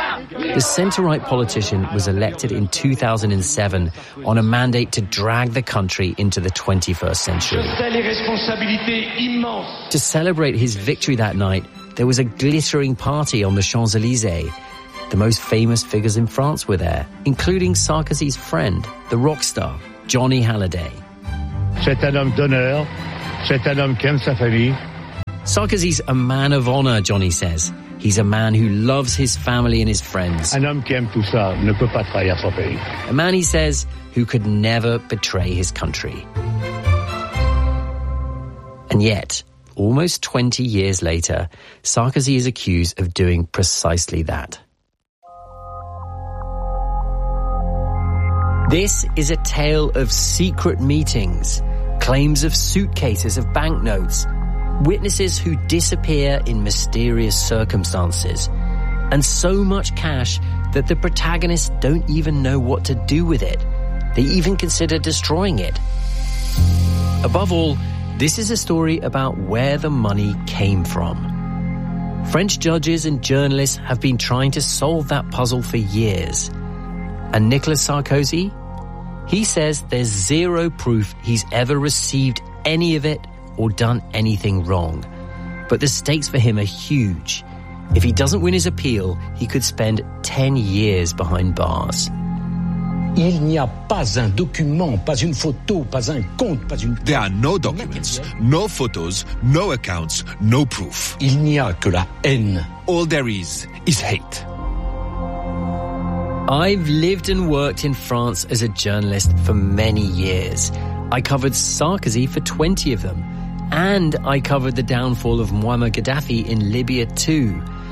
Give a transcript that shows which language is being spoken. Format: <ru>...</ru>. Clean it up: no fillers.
<en>The centre-right politician was elected in 2007 on a mandate to drag the country into the 21st century. To celebrate his victory that night, there was a glittering party on the Champs-Élysées. The most famous figures in France were there, including Sarkozy's friend, the rock star, Johnny Hallyday.</en> <fr>C'est un homme d'honneur, c'est un homme qui aime sa famille.</fr> <en>Sarkozy's a man of honour, Johnny says. He's a man who loves his family and his friends.</en> <fr>Un homme qui aime tout ça ne peut pas trahir son pays.</fr> <en>A man, he says, who could never betray his country. And yet, almost 20 years later, Sarkozy is accused of doing precisely that. This is a tale of secret meetings, claims of suitcases of banknotes, witnesses who disappear in mysterious circumstances, and so much cash that the protagonists don't even know what to do with it. They even consider destroying it. Above all, this is a story about where the money came from. French judges and journalists have been trying to solve that puzzle for years. And Nicolas Sarkozy? He says there's zero proof he's ever received any of it or done anything wrong. But the stakes for him are huge. If he doesn't win his appeal, he could spend 10 years behind bars.</en> <fr>Il n'y a pas un document, pas une photo, pas un compte, pas une...</fr> <en>There are no documents, no photos, no accounts, no proof.</en> <fr>Il n'y a que la haine.</fr> <en>All there is hate. I've lived and worked in France as a journalist for many years. I covered Sarkozy for 20 of them. And I covered the downfall of Muammar Gaddafi in Libya too.</en>